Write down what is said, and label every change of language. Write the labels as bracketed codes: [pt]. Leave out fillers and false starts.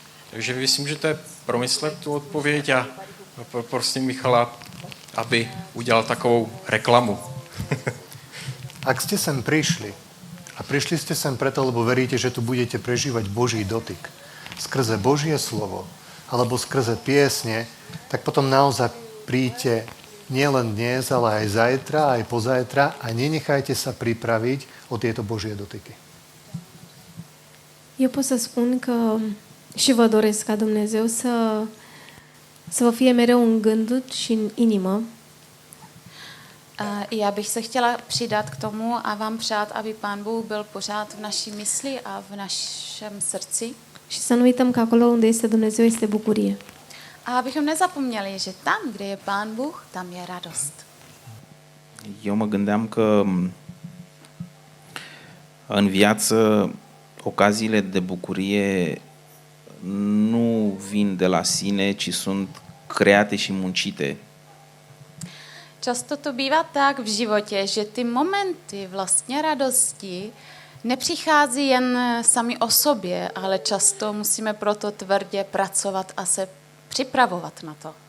[cs] Takže myslím, že to je promyslet tu odpověď a prosím Michala, aby udělal takovou reklamu. [sk] Ak ste sem prišli a prišli ste sem preto, lebo veríte, že tu budete prežívať Boží dotyk skrze Božie slovo alebo skrze piesne, tak potom naozaj príďte nielen dnes, ale aj zajtra, aj pozajtra a nenechajte sa pripraviť o tieto Božie dotyky. [ro] Eu pot să spun că și vă doresc ca Dumnezeu să vă fie mereu în gând și în inimă. [cs] Já bych se chtěla přidat k tomu a vám přát, aby Pán Bůh byl pořád v naší mysli a v našem srdci. [ro] Și să nu uităm că acolo unde este Dumnezeu este bucurie. [cs] A abychom nezapomněli, že tam, kde je Pán Bůh, tam je radost. [ro] Eu mă gândeam că în viață ocaziile de bucurie nu vin de la sine, ci sunt create și muncite. [cs] Často to bývá tak v životě, že ty momenty vlastně radosti nepřichází jen sami o sobě, ale často musíme proto tvrdě pracovat a se připravovat na to.